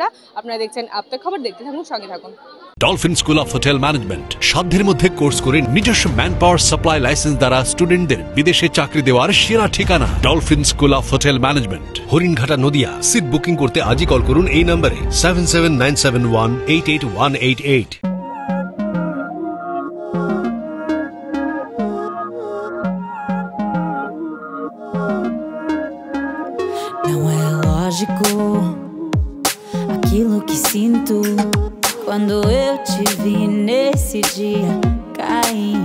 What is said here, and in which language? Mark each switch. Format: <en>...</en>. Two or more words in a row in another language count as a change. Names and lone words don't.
<bn>আপনারা দেখছেন আপতক খবর, দেখতে থাকুন, সঙ্গে থাকুন। ডলফিন স্কুল অফ হোটেল ম্যানেজমেন্ট সাধ্যের মধ্যে কোর্স করে নিজস্ব</bn> <en>man power supply license</en> <bn>দ্বারা স্টুডেন্টদের বিদেশে চাকরি দেওয়ার সেরা ঠিকানা ডলফিন স্কুল অফ হোটেল ম্যানেজমেন্ট, হরিণঘাটা, নদিয়া। সিট বুকিং করতে আজই কল করুন এই নম্বরে 7797188188।</bn> <pt>Não é lógico aquilo que sinto quando eu te vi nesse dia cair.</pt>